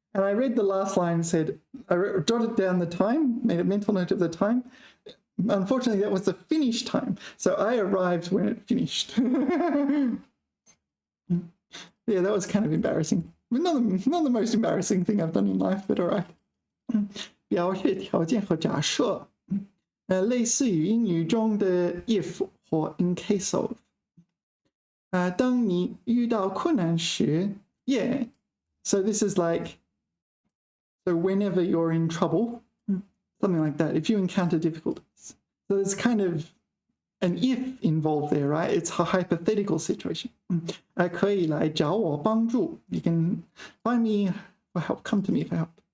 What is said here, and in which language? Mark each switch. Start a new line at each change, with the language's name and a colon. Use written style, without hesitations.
English: And I read the last line and said, I jotted down the time, made a mental note of the time. Unfortunately, that was the finish time. So I arrived when it finished. Yeah, that was kind of embarrassing. Not the most embarrassing thing I've done in life, but all right.
Chinese: 表示条件和假设，类似于英语中的 if 或 in case of。当你遇到困难时 yeah.
English: So this is like, so whenever you're in trouble, something like that. If you encounter difficulties. So there's kind of an if involved there, right? It's a hypothetical situation.
Chinese: 可以来找我帮助.
English: You can find me for help. Come to me for help.